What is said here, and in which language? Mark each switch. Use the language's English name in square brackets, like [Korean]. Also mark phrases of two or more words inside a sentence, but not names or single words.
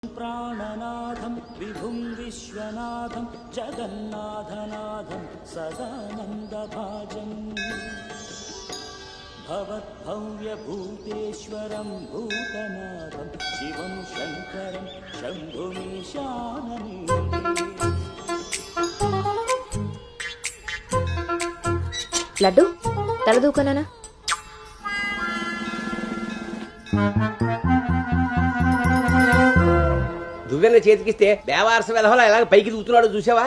[Sanskrit] प्राणनाथं विभुं विश्वनाथं जगन्नाथनाथं सदानन्दभाजम् भवद्भव्यभूतेश्वरं भूतनाथं शिवं शङ्करं शम्भुमीशानने [Telugu] లడ్డు తలదూకనా దువ్వెన చేతికిస్తే దేవారస వెధవలా ఎలాగ పైకి దూకుతున్నాడో చూసావా?